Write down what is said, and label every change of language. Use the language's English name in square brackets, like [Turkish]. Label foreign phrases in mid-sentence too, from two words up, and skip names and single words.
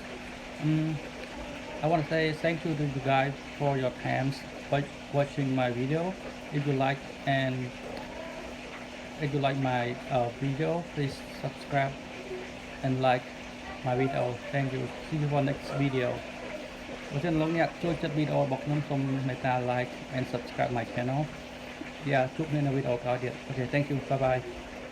[English] Um, I want to say thank you to you guys for your time by watching my video. If you like and if you like my video, please subscribe and like my video. Thank you. See you for next video. [Khmer] បើសិនលោកអ្នកចូលចិត្តវីដេអូរបស់ខ្ញុំសូមមេត្តា [English] like and subscribe my channel. Yeah [Khmer] ជួបគ្នានៅវីដេអូក្រោយទៀត. [English] Okay, thank you. Bye bye.